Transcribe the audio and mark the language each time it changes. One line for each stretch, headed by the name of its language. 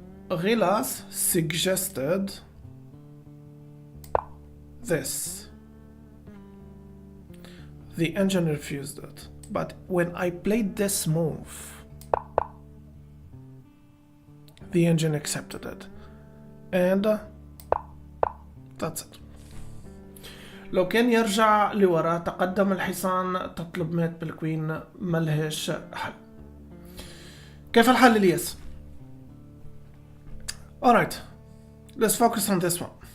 English: Rilas suggested this. The engine refused it. But when I played this move, the engine accepted it. And that's it.
Arabic: لو كان يرجع لورا تقدم الحصان تطلب مات بالكوين ملهش حل. كيف الحل الياس؟
English: Alright, let's focus on this one.